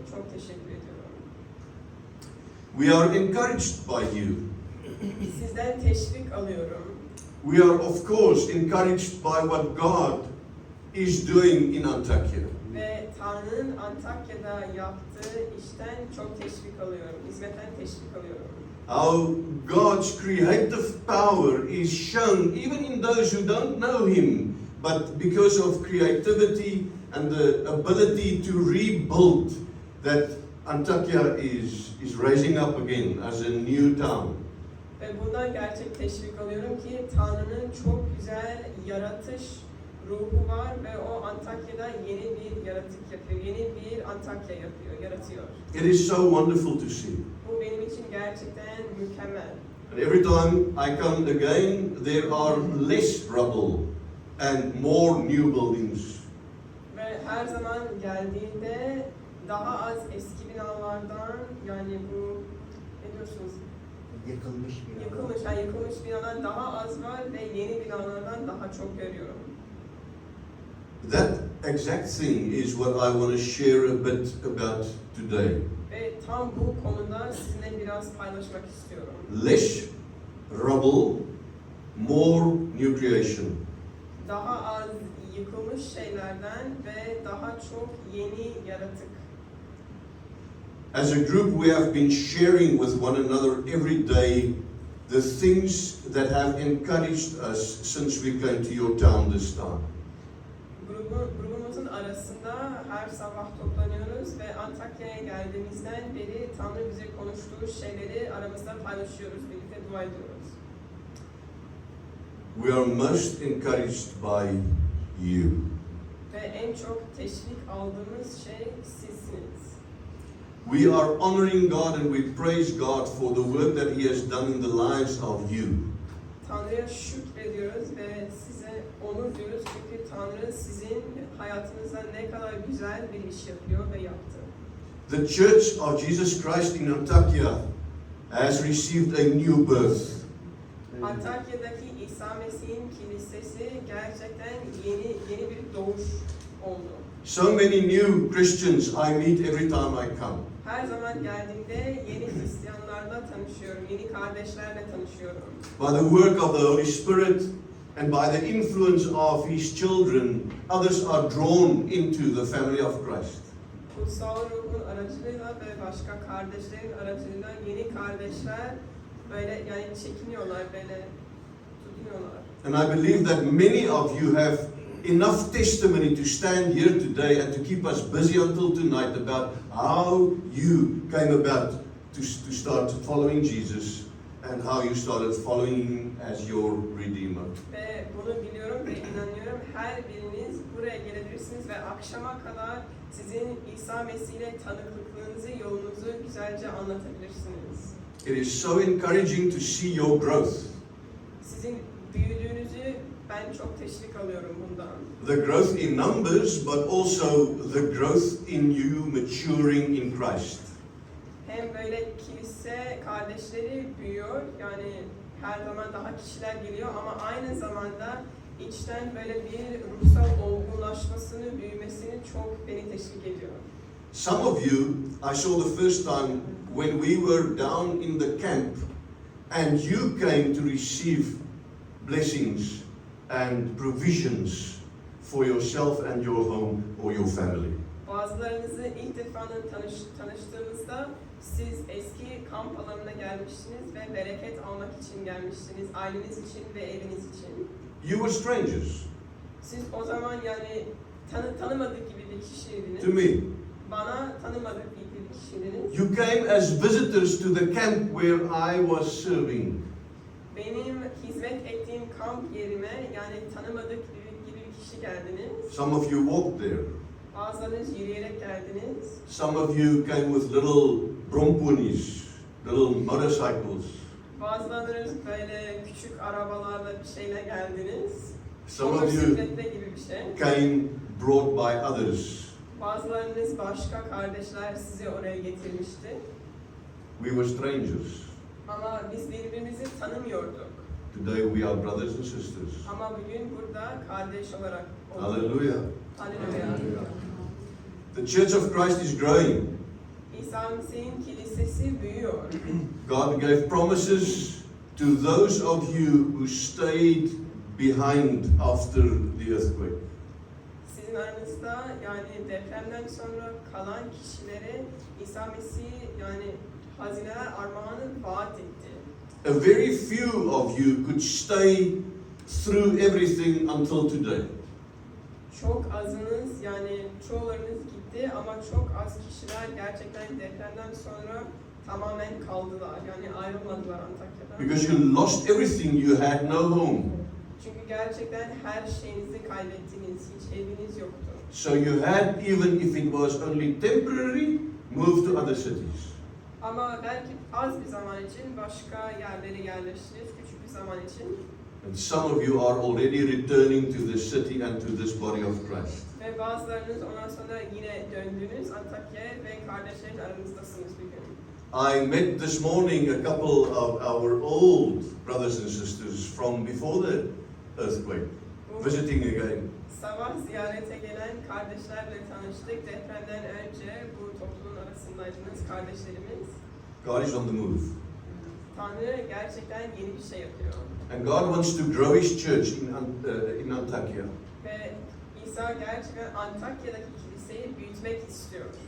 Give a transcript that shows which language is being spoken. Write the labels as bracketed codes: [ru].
[tr] Çok teşekkür ediyorum. [en] We are encouraged by you. [tr] Sizden teşvik alıyorum. [en] We are of course encouraged by what God is doing in Antakya. [tr] Ve Tanrı'nın Antakya'da yaptığı işten çok teşvik alıyorum. Hizmetten teşvik alıyorum. [en] How God's creative power is shown even in those who don't know Him, but because of creativity and the ability to rebuild, that Antakya is rising up again as a new town. [tr] Ve bundan gerçek teşvik alıyorum ki Tanrı'nın çok güzel yaratış ruhu var ve o Antakya'da yeni bir yaratık yapıyor. Yeni bir Antakya yaratıyor. [en] It is so wonderful to see. [tr] Bu benim için gerçekten mükemmel. [en] And every time I come again, there are less rubble and more new buildings. [tr] Ve her her zaman geldiğinde daha az eski binalardan, yani bu ne diyorsunuz? Yıkılmış bir Yıkılmış binadan daha az var ve yeni binalardan daha çok görüyorum. [en] That exact thing is what I want to share a bit about today. [tr] Ve tam bu konuda sizinle biraz paylaşmak istiyorum. [en] Less rubble, more new creation. [tr] Daha az yıkılmış şeylerden ve daha çok yeni yaratık. [en] As a group, we have been sharing with one another every day the things that have encouraged us since we came to your town this time. [tr] Grubumuzun arasında her sabah toplanıyoruz ve Antakya'ya geldiğimizden beri Tanrı bize konuştuğu şeyleri aramızda paylaşıyoruz, birlikte dua ediyoruz. [en] We are most encouraged by you. [tr] Ve en çok teşvik aldığımız şey sizsiniz. [en] We are honoring God and we praise God for the work that He has done in the lives of you. [tr] Tanrı'ya şükrediyoruz ve size onur diyoruz çünkü Tanrı sizin hayatınızda ne kadar güzel bir iş yapıyor ve yaptı. [en] The Church of Jesus Christ in Antakya has received a new birth. [tr] Antakya'daki İsa Mesih'in kilisesi gerçekten yeni bir doğuş oldu. [en] So many new Christians I meet every time I come. [tr] Her zaman geldiğimde yeni Hristiyanlarla tanışıyorum, yeni kardeşlerle tanışıyorum. [en] By the work of the Holy Spirit and by the influence of His children, others are drawn into the family of Christ. [tr] Kutsal ruhun aracılığıyla ve başka kardeşlerin aracılığıyla yeni kardeşler böyle yani çekiniyorlar, böyle tutunuyorlar. [en] And I believe that many of you have enough testimony to stand here today and to keep us busy until tonight about how you came about to start following Jesus and how you started following Him as your Redeemer. [tr] Ve bunu biliyorum ve inanıyorum. Her biriniz buraya gelebilirsiniz ve akşama kadar sizin İsa Mesih ile tanıklıklığınızı, yolunuzu güzelce anlatabilirsiniz. [en] It is so encouraging to see your growth. [tr] Sizin büyüdüğünüzü ben çok teşvik alıyorum bundan. [en] The growth in numbers, but also the growth in you maturing in Christ. [tr] Hem böyle kilise kardeşleri büyüyor, yani her zaman daha kişiler geliyor ama aynı zamanda içten böyle bir ruhsal olgunlaşmasını, büyümesini çok beni teşvik ediyor. [en] Some of you, I saw the first time when we were down in the camp and you came to receive blessings and provisions for yourself and your home or your family. [tr] Bazılarınızı ilk defa tanıştığımızda siz eski kamp alanına gelmiştiniz ve bereket almak için gelmiştiniz, aileniz için ve eviniz için. [en] You were strangers [tr] Siz o zaman yani tanımadık gibi bir kişiydiniz. [en] to me. [tr] Bana tanımadık gibi bir kişiydiniz. [en] You came as visitors to the camp where I was serving. [tr] Benim hizmet ettiğim kamp yerime yani tanımadık gibi bir kişi geldiniz. [en] Some of you walked there. [tr] Bazılarınız yürüyerek geldiniz. [en] Some of you came with little brompoonies, little motorcycles. [tr] Bazılarınız böyle küçük arabalarla bir şeyle geldiniz. [en] Some of you [tr] Motosikletle gibi bir şey. [en] came brought by others. [tr] Bazılarınız başka kardeşler sizi oraya getirmişti. [en] We were strangers. [tr] Ama biz birbirimizi tanımıyorduk. [en] Today we are brothers and sisters. [tr] Ama bugün burada kardeş olarak olduk. [en] Hallelujah. [tr] Hallelujah. [en] The Church of Christ is growing. [tr] İsa Mesih'in kilisesi büyüyor. [en] God gave promises to those of you who stayed behind after the earthquake. [tr] Sizin aranızda yani depremden sonra kalan kişilere İsa Mesih yani hazineler armağanı vaat etti. [en] A very few of you could stay through everything until today. [tr] Çok azınız yani çoğularınız gitti ama çok az kişiler gerçekten depremden sonra tamamen kaldılar. Yani ayrılmadılar Antakya'dan. [en] Because you lost everything, you had no home. [tr] Çünkü gerçekten her şeyinizi kaybettiniz. Hiç eviniz yoktu. [en] So you had, even if it was only temporary, moved to other cities. [tr] Ama belki az bir zaman için başka yerlere yerleştiniz, küçük bir zaman için. [en] And some of you are already returning to the city and to this body of Christ. [tr] Ve bazılarınız ondan sonra yine döndünüz Antakya'ya ve kardeşlerin aranızdasınız bugün. [en] I met this morning a couple of our old brothers and sisters from before the earthquake, visiting again. [tr] Sabah ziyarete gelen kardeşlerle tanıştık. Depremden önce bu topluluğun arasındaydınız kardeşlerimiz. [en] God is on the move. [tr] Tanrı gerçekten yeni bir şey yapıyor. [en] And God wants to grow His church in Antakya. [tr] Ve İsa gerçekten Antakya'daki kiliseyi büyütmek istiyor.